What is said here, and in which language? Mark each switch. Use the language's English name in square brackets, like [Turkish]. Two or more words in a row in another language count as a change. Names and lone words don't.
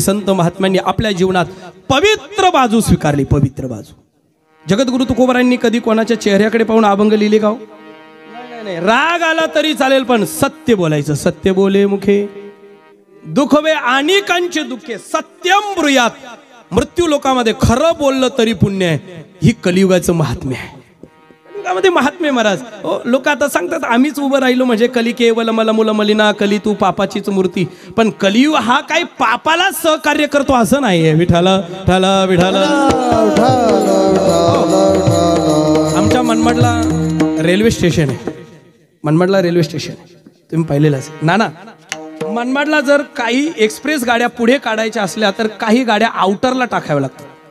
[Marathi] संत महात्म्यांनी आपल्या जीवनात पवित्र बाजू स्वीकारली. पवित्र बाजू. जगद्गुरु तुकोबारांनी कधी कोणाच्या चेहऱ्याकडे पाहून अभंग लिहिले का? नाही. राग आला तरी चालेल, पण सत्य बोलायचं. सत्य बोले मुखे दुखवे अनेकांचे दुःखे [Sanskrit] सत्यम ब्रूयात. [Marathi] मृत्यू लोकामध्ये खरं बोललं तरी पुण्य आहे. ही कलियुगाचं महात्म्य आहे. मध्ये महात्म्य महाराज. लोक आता सांगतात आम्हीच उभं राहिलो म्हणजे कली केवल मला मुला मलिना, कली तू पापाचीच मूर्ती. पण कलियुग हा काही पापाला सहकार्य करतो असं नाहीये. विठाला विठाला विठाला. आमच्या मनमाडला रेल्वे स्टेशन आहे. मनमाडला रेल्वे स्टेशन आहे, तुम्ही पाहिलेलं असेल. नाना, मनमाडला जर काही एक्सप्रेस गाड्या पुढे काढायच्या असल्या तर काही गाड्या आउटरला टाकाव्या लागतात.